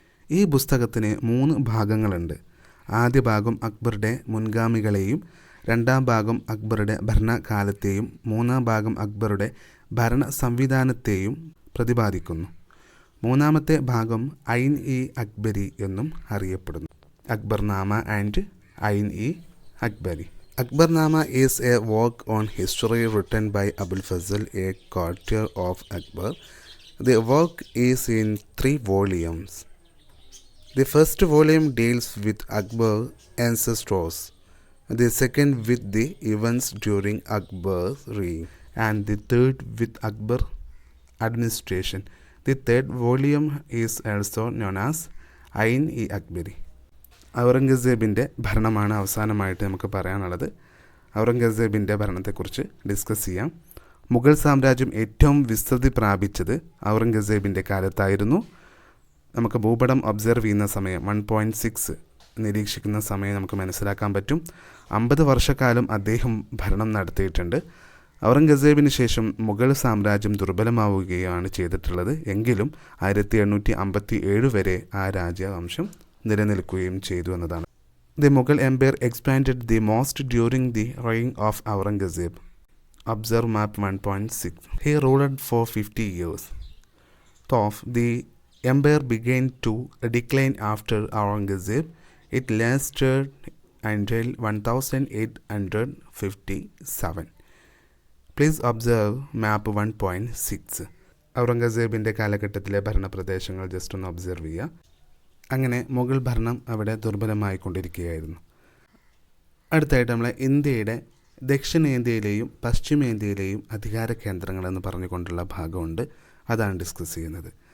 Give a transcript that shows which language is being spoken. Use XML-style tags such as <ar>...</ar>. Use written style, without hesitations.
<ml>ഈ പുസ്തകത്തിന് 3 ഭാഗങ്ങളുണ്ട്. ആദ്യ ഭാഗം അക്ബറുടെ മുൻഗാമികളെയും, രണ്ടാം ഭാഗം അക്ബറുടെ ഭരണകാലത്തെയും, മൂന്നാം ഭാഗം അക്ബറുടെ ഭരണ സംവിധാനത്തെയും പ്രതിപാദിക്കുന്നു. മൂന്നാമത്തെ ഭാഗം ഐൻ ഇ അക്ബരി എന്നും അറിയപ്പെടുന്നു.</ml> <en>Akbarnama and Ain i Akbari. Akbarnama is a work on history written by Abul Fazl, a courtier of Akbar. The work is in 3 volumes. The first volume deals with Akbar's ancestors, the second with the events during Akbar's reign, and the third with Akbar's administration. The third volume is also known as Ain i Akbari.</en> <ml>ഔറംഗസേബിൻ്റെ ഭരണമാണ് അവസാനമായിട്ട് നമുക്ക് പറയാനുള്ളത്. ഔറംഗസേബിൻ്റെ ഭരണത്തെക്കുറിച്ച് discuss ചെയ്യാം. മുഗൾ സാമ്രാജ്യം ഏറ്റവും വിസ്തൃതി പ്രാപിച്ചത് ഔറംഗസേബിൻ്റെ കാലത്തായിരുന്നു. നമുക്ക് ഭൂപടം ഒബ്സർവ് ചെയ്യുന്ന സമയം 1.6 നിരീക്ഷിക്കുന്ന സമയം നമുക്ക് മനസ്സിലാക്കാൻ പറ്റും. 50 വർഷക്കാലം അദ്ദേഹം ഭരണം നടത്തിയിട്ടുണ്ട്. ഔറംഗസേബിന് ശേഷം മുഗൾ സാമ്രാജ്യം ദുർബലമാവുകയാണ് ചെയ്തിട്ടുള്ളത്. എങ്കിലും 1857 വരെ ആ രാജവംശം നിലനിൽക്കുകയും ചെയ്തു എന്നതാണ്.</ml> <en>The Mughal empire expanded the most during the reign of Aurangzeb. Observe map 1.6. He ruled for 50 years. Though the empire began to decline after Aurangzeb, it lasted until 1857. Please observe map 1.6.</en> <ml>ഔറംഗസേബിൻ്റെ കാലഘട്ടത്തിലെ ഭരണപ്രദേശങ്ങൾ ജസ്റ്റ് ഒന്ന് ഒബ്സർവ് ചെയ്യുക. അങ്ങനെ മുഗൾ ഭരണം അവിടെ ദുർബലമായിക്കൊണ്ടിരിക്കുകയായിരുന്നു. അടുത്തായിട്ട് നമ്മൾ ഇന്ത്യയുടെ ദക്ഷിണേന്ത്യയിലെയും പശ്ചിമേന്ത്യയിലെയും അധികാര കേന്ദ്രങ്ങളെന്ന് പറഞ്ഞുകൊണ്ടുള്ള ഭാഗമുണ്ട്. അതാണ് ഡിസ്കസ് ചെയ്യുന്നത്.</ml>